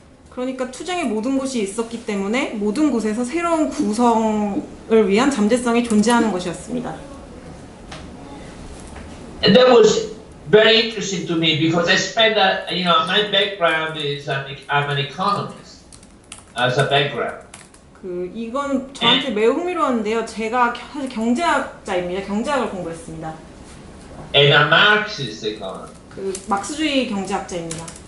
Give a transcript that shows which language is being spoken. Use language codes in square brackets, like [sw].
[ko] 그러니까 투쟁의 모든 곳이 있었기 때문에 모든 곳에서 새로운 구성을 위한 잠재성이 존재하는 것이었습니다. [en] And that was very interesting to me because I spent my background is I'm an economist as a background. [ko] 이건 저한테 매우 흥미로웠는데요. 제가 사실 경제학자입니다. 경제학을 공부했습니다. [en] And a Marxist economist. [ko] 막스주의 경제학자입니다.